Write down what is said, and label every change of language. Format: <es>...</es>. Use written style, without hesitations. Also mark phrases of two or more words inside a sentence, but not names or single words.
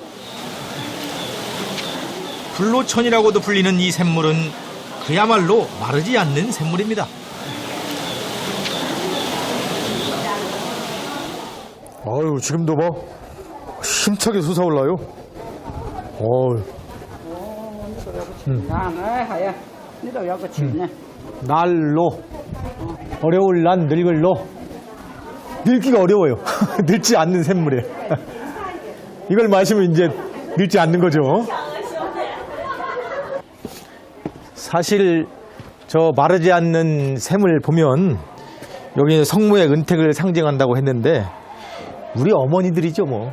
<ko>불로천이라고도 불리는 이 샘물은 그야말로 마르지 않는 샘물입니다. 지금도 힘차게 솟아올라요.</ko> <yue>係啊，呢度有個泉啊。</yue> <ko>날로 어려울 난 늙을로 늙기가 어려워요. 늙지 않는 샘물에 이걸 마시면 이제 늙지 않는 거죠. 사실 저 마르지 않는 샘을 보면 여기 성모의 은택을 상징한다고 했는데 우리 어머니들이죠 뭐.</ko>